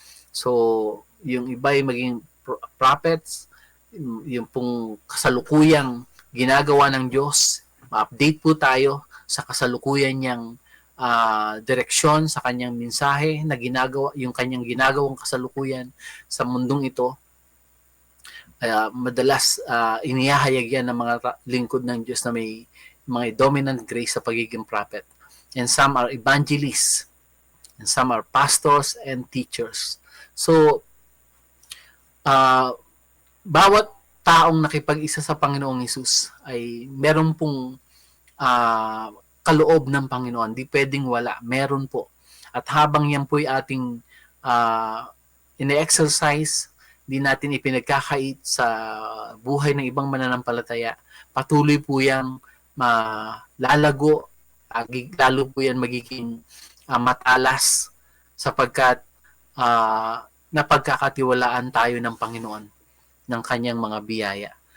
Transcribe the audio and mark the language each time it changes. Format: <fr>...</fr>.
<tl>So, yung iba ay maging prophets, yung pong kasalukuyang ginagawa ng Diyos, ma-update po tayo sa kasalukuyan niyang direksyon sa kanyang mensahe na ginagawa, yung kanyang ginagawang kasalukuyan sa mundong ito. Madalas inihahayag yan ng mga lingkod ng Diyos na may mga dominant grace sa pagiging prophet.</tl> <en>And some are evangelists, and some are pastors and teachers.</en> <tl>So, bawat taong nakipag-isa sa Panginoong Hesus ay meron pong kaloob ng Panginoon. Di pwedeng wala. Meron po. At habang yan po ay ating ine-exercise, di natin ipinagkakait sa buhay ng ibang mananampalataya, patuloy po yang lalago, lalo po yan magiging matalas sapagkat napagkakatiwalaan tayo ng Panginoon ng kanyang mga biyaya.</tl>